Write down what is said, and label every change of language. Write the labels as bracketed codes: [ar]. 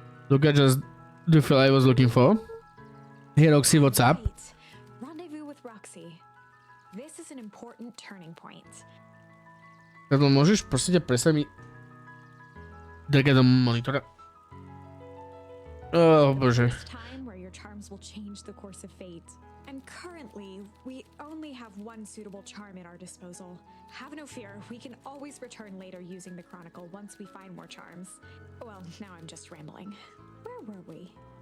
[en] Look at just the feel I was looking for. Hey Roxy, what's up? Right. Rendezvous with Roxy. This is an important turning point. [sk] Tato, môžeš prosím ťa prestať mi drgať do monitora? Oh bože. [en] It's time where your charms will change the course of fate. And currently, we only have one suitable charm at our disposal. Have no fear, we can always return later using the Chronicle once we find more charms. Well, now I'm just rambling. Where were we?